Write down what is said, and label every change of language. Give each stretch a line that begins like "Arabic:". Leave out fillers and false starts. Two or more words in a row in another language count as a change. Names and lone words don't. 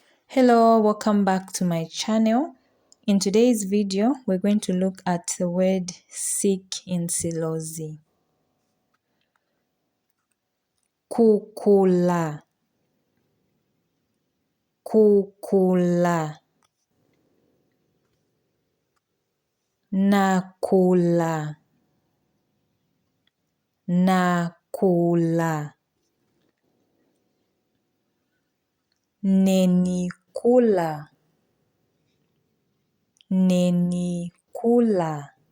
English: Hello, welcome back to my channel. In today's video, we're going to look at the word sick in SILOZI.
Lozi: KUKULA, KUKULA, NAKULA, NAKULA, NENI KULA, NENI KULA,